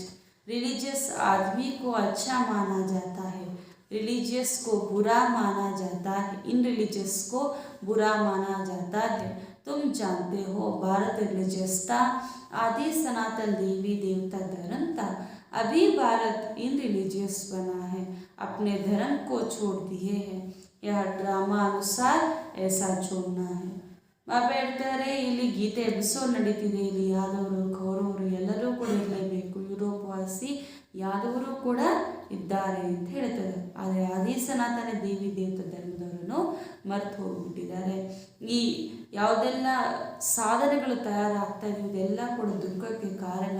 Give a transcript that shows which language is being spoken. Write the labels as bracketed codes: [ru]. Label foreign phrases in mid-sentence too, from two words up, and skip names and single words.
[hi] रिलीजियस आदमी को अच्छा माना जाता है, रिलीजियस को बुरा माना जाता है, इन रिलीजियस को बुरा माना जाता है. तुम जानते हो भारत रिलीजियस था, आदि सनातन देवी देवता धर्म था. अभी भारत इन रिलीजियस बना है, अपने धर्म को छोड़ दिए हैं. यह ड्रामा अनुसार ऐसा छोड़ना है. [kn] ಬಾಬಾ ಹೇಳ್ತಾರೆ, ಇಲ್ಲಿ ಗೀತೆ ಎಪಿಸೋಡ್ ನಡೀತಿದೆ. ಇಲ್ಲಿ ಯಾದವರು ಕೌರವರು ಎಲ್ಲರೂ ಕೂಡ ಇರಲೇಬೇಕು. ಯುರೋಪ್ ವಾಸಿ ಯಾದವರು ಕೂಡ ಇದ್ದಾರೆ ಅಂತ ಹೇಳ್ತಾರೆ. ಆದರೆ ಆದಿ ಸನಾತನ ದೇವಿ ದೇವತಾ ಧರ್ಮದವರನ್ನು ಮರೆತು ಹೋಗ್ಬಿಟ್ಟಿದ್ದಾರೆ. ಈ ಯಾವುದೆಲ್ಲ ಸಾಧನೆಗಳು ತಯಾರಾಗ್ತಾ ಇದೆ ಇದೆಲ್ಲ ಕೂಡ ದುಃಖಕ್ಕೆ ಕಾರಣ.